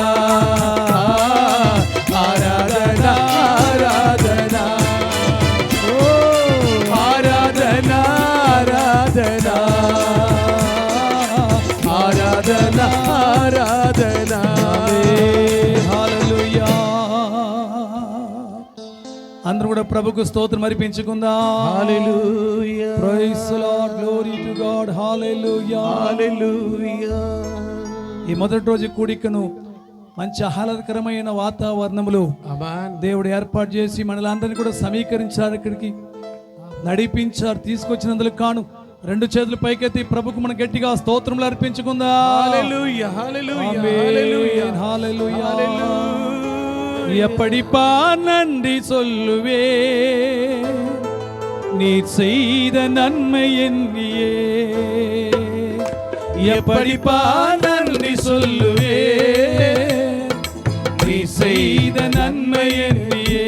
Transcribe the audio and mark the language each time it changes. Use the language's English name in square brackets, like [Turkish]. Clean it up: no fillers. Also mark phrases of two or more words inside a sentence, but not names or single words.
[Telugu] ఆరాధన ఆరాధన ఓ ఆరాధన ఆరాధన ఆరాధన ఆరాధన హల్లెలూయా. అందరూ కూడా ప్రభుకు స్తోత్రం అర్పించుకుందాం. హల్లెలూయా. [English] Praise the Lord, glory to God. [Telugu] హల్లెలూయా హల్లెలూయా. ఈ మొదటి రోజు కూడికను మంచి ఆహ్లాదకరమైన వాతావరణంలో దేవుడు ఏర్పాటు చేసి మనలందరినీ కూడా సమీకరించారు, ఇక్కడికి నడిపించారు. తీసుకొచ్చినందుకు కాను రెండు చేతులు పైకెత్తి ప్రభుకు మనం గట్టిగా స్తోత్రములు అర్పించుకుందాం. హల్లెలూయా హల్లెలూయా హల్లెలూయా హల్లెలూయా. [Tamil] எப்படிப்பா நன்றி சொல்லுவே நீர் செய்த நன்மை எண்ணியே, எப்படிப்பா நன்றி சொல்லுவே நீ செய்த நன்மை எண்ணியே.